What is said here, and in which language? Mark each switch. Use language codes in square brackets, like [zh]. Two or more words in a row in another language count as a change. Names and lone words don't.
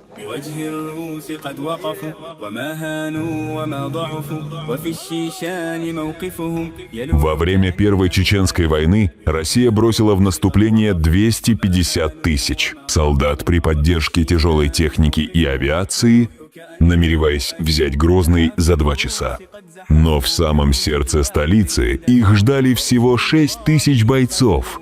[ar] بوجه الروس قد وقفوا وما هانوا وما ضعفوا وفي الشيشان موقفهم. [ru] Во время Первой Чеченской войны Россия бросила в наступление 250 тысяч солдат при поддержке тяжелой техники и авиации, намереваясь взять Грозный за 2 часа. Но в самом сердце столицы их ждали всего 6 тысяч бойцов.